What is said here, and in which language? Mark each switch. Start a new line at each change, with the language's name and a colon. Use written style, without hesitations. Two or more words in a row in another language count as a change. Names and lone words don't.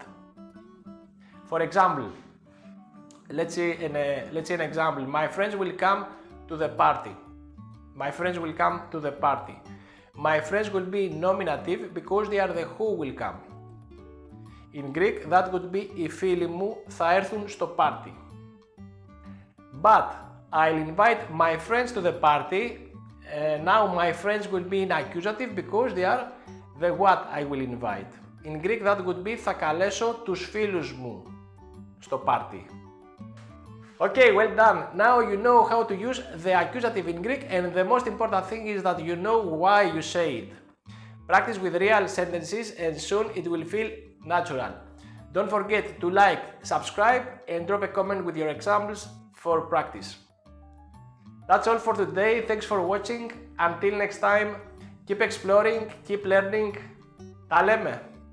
English: For example, let's see an example. My friends will come to the party. My friends will come to the party. My friends will be nominative because they are the who will come. In Greek, that would be
Greek: οι φίλοι μου θα έρθουν στο party.
English: But I'll invite my friends to the party Now my friends will be in accusative because they are the what I will invite. In Greek that would be
Greek: θα καλέσω τους φίλους μου στο party.
English: Okay, well done. Now you know how to use the accusative in Greek, and the most important thing is that you know why you say it. Practice with real sentences and soon it will feel natural. Don't forget to like, subscribe and drop a comment with your examples for practice. That's all for today. Thanks for watching. Until next time, keep exploring, keep learning.
Greek: Τα λέμε!